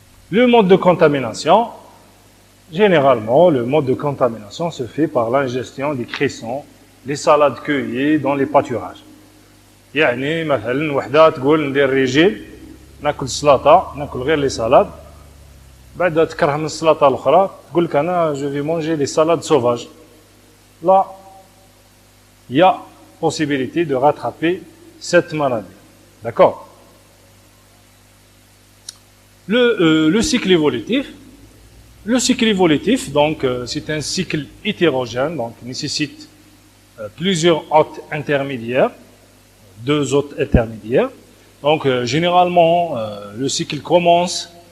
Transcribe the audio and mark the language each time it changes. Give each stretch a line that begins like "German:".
French: Le mode de contamination, généralement, le mode de contamination se fait par l'ingestion des cressons, les salades cueillies dans les pâturages.
Arabic: يعني مثلا وحده تقول ندير ريجيم ناكل السلطه ناكل غير
French: لي سالاد
Arabic: بعد تكره من السلطه الاخرى تقول لك انا
French: جو في مونجي لي سالاد سوفاج. Là, il y a possibilité de rattraper cette maladie. D'accord? Le cycle évolutif. Le cycle évolutif, donc, c'est un cycle hétérogène, donc nécessite plusieurs hôtes intermédiaires, 2 hôtes intermédiaires. Donc, généralement, le cycle commence